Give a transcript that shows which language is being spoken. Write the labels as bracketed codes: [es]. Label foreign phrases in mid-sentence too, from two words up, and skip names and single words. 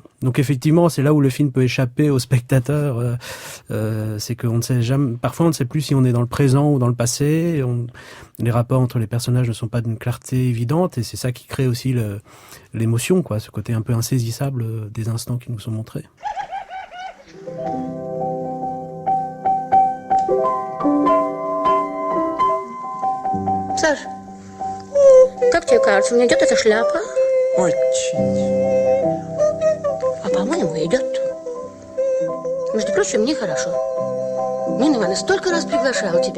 [fr] Donc effectivement, c'est là où le film peut échapper au spectateur. C'est qu'on ne sait jamais. Parfois, on ne sait plus si on est dans le présent ou dans le passé. Les rapports entre les personnages ne sont pas d'une clarté évidente, et c'est ça qui crée aussi l'émotion, quoi, ce côté un peu insaisissable des instants qui nous sont montrés. [ru] Саш, как тебе кажется, мне идет эта шляпа? Очень. А по-моему, идет. Между прочим, мне хорошо. Нина Ивановна столько раз приглашала тебя.